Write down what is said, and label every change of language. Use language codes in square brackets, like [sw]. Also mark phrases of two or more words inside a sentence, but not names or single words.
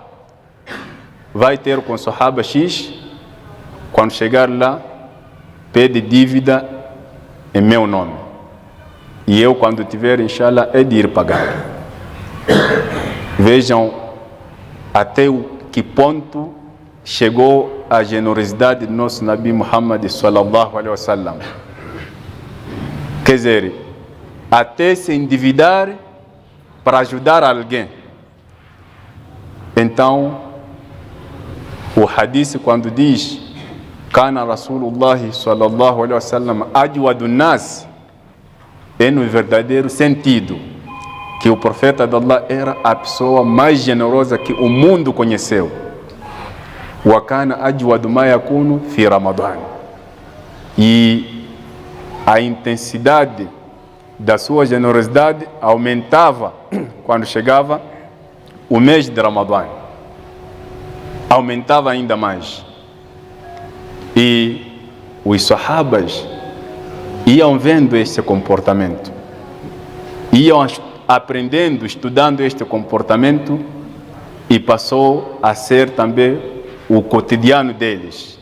[pt] Vai ter com o sahaba X, quando chegar lá, pede dívida em meu nome. E eu, quando tiver, inshallah, é de ir pagar. Vejam até o que ponto chegou a generosidade do nosso Nabi Muhammad [ar] صلى الله عليه وسلم. [pt] Quer dizer, até se endividar para ajudar alguém. Então, o hadith quando diz [ar] كان رسول الله صلى الله عليه وسلم أجود الناس, [pt] é no verdadeiro sentido que o profeta de Allah era a pessoa mais generosa que o mundo conheceu. [ar] وكان أجود ما يكون في رمضان. [pt] E a intensidade da sua generosidade aumentava quando chegava o mês de Ramadã. Aumentava ainda mais. E os sahabas iam vendo este comportamento, iam aprendendo, estudando este comportamento, e passou a ser também o cotidiano deles.